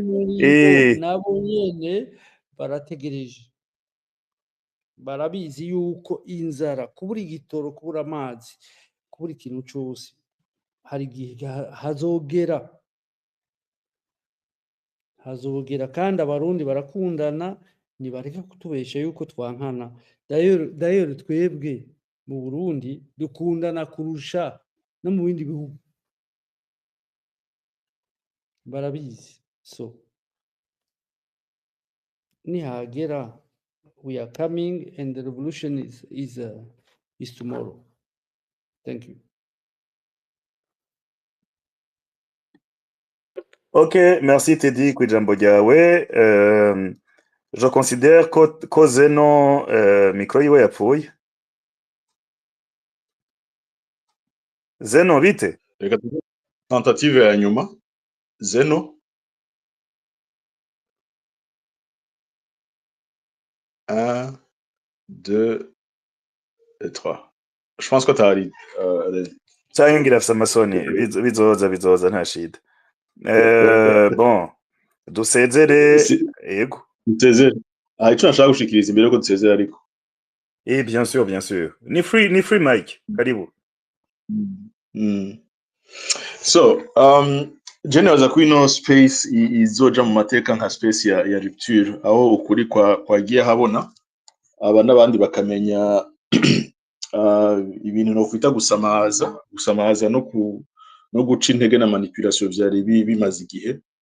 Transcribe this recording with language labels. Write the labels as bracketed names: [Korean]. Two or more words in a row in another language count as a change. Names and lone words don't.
[Rundi] Nabo nyene barategereje, barabizi yuko inzara, kubura igitoro, kubura amazi, kubura ikintu cyose, hari igihe hazogera, kandi abarundi barakundana, nibareke kutubesha yuko twankana. D'ailleurs twebwe mu Burundi dukundana kurusha no mu bindi bihugu, barabizi. [English] So nihagera we are coming and the revolution is tomorrow. Thank you. [Rundi] Ok, merci Teddy kwijambo ryawe. [French] Je considère [Rundi] ko Zeno micro yiwe yapfuye. Zeno bite? reka tuve tentative ya nyuma Zeno 1 2 et 3. [French] Je pense que t'ari [Rundi] Cyangwa ngira afise amasoni bizoza nta shida. Bon, dusezere yego. Dusezere. Ico nashaka gushikiriza imbere ko dusezere ariko. [French] Bien sûr, bien sûr. Ni [English] free mic. [French] Karibu. [Rundi] So, Jenny waza ko ino space izoja mu mateka nka space ya rupture aho ukuri kwagiye habona aba n'abandi bakamenya ibintu no kwita gusamaza no guca intege na manipulation vyari bimaze igihe.